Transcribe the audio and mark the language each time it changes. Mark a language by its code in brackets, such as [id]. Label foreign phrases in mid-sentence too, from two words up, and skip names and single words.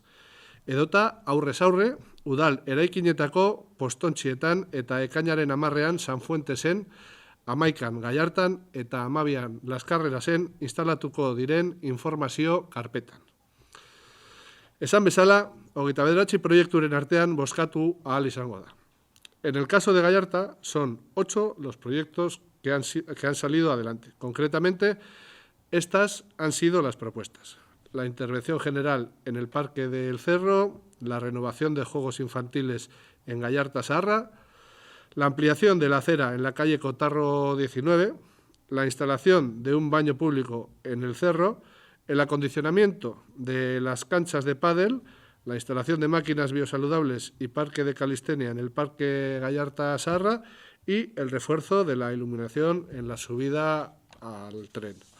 [eu] Edota aurrez aurre, udal eraikinetako postontxietan eta ekainaren 10ean Sanfuentesen, 11an Gallartan eta 12an Las Carrerasen instalatuko diren informazio karpetan. Esan bezala, 29 proiekturen artean bozkatu ahal izango da. [es] En el caso de Gallarta, son 8 los proyectos que han salido adelante. Concretamente, estas han sido las propuestas: la intervención general en el Parque del Cerro, la renovación de juegos infantiles en Gallarta-Saharra, la ampliación de la acera en la calle Cotarro 19, la instalación de un baño público en el Cerro, el acondicionamiento de las canchas de pádel, la instalación de máquinas biosaludables y parque de calistenia en el Parque Gallarta-Saharra y el refuerzo de la iluminación en la subida al tren.